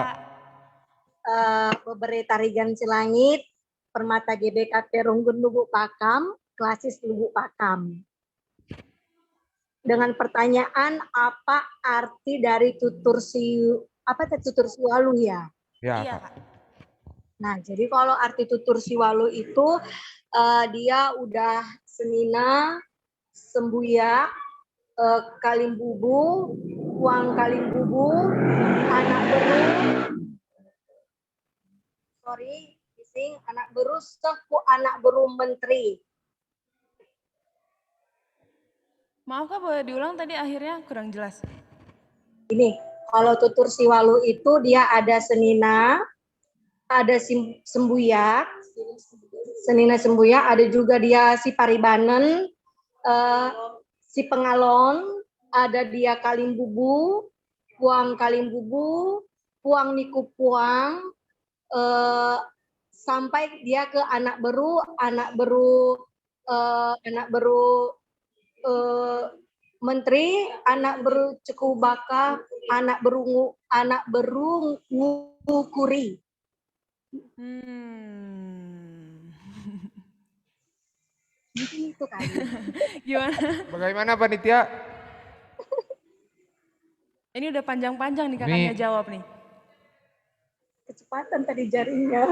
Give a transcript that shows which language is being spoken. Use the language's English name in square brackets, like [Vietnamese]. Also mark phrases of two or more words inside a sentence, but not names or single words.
[Indonesian] Peberi Tarigan Silangit, Permata GBKP Runggun Lubuk Pakam, Klasis Lubuk Pakam. Dengan pertanyaan apa arti dari [Batak Karo] tutur siwalu [Indonesian] ya? Ya, Iya Kak. Kak. Nah, jadi kalau arti [Batak Karo] tutur siwalu [Indonesian] itu dia udah [Batak Karo] senina, sembuyak, kalimbubu, uang kalimbubu, anak beru, anak beru, seku anak beru menteri. [Indonesian] Maaf Kak, boleh diulang tadi akhirnya kurang jelas. Ini, kalau [Batak Karo] tutur siwalu [Indonesian] itu dia ada senina, ada sembuyak, [Batak Karo] senina sembuyak, [Indonesian] ada juga dia [Batak Karo] si paribanen, si pengalon, [Indonesian] ada dia [Batak Karo] kalimbubu, puang kalimbubu, puang niku puang, [Indonesian] sampai dia ke [Batak Karo] anak beru menteri, anak beru ceku baka, anak beru ngukuri. [Indonesian] Mungkin itu kali. Gimana? Bagaimana panitia? Ini udah panjang-panjang nih kakaknya jawab nih. Kecepatan tadi jaringnya.